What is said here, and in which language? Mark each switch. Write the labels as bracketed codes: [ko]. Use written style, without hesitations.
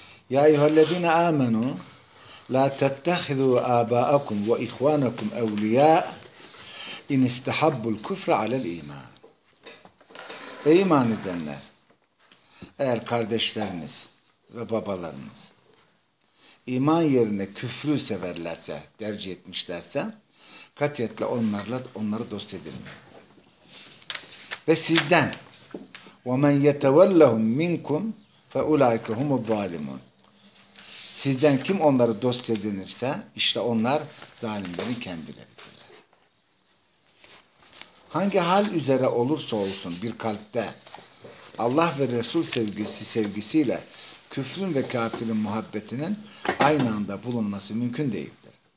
[ar] يا أيها الذين آمنوا لا تتخذوا آباءكم وإخوانكم أولياء إن استحبوا الكفر على الإيمان. [tr] أي إيمان edenler, eğer kardeşleriniz ve babalarınız iman yerine küfrü severlerse, tercih etmişlerse katiyetle onlarla onları dost edinmeyin. Ve sizden [ar] وَمَنْ يَتَوَلَّهُمْ مِنْكُمْ فَاُولَٰئِكَ هُمُ الظَّالِمُونَ. [tr] Sizden kim onları dost edinirse işte onlar zalimlerin kendileridirler. Hangi hal üzere olursa olsun bir kalpte Allah ve Resul sevgisiyle küfrün ve kafirin muhabbetinin aynı anda bulunması mümkün değildir.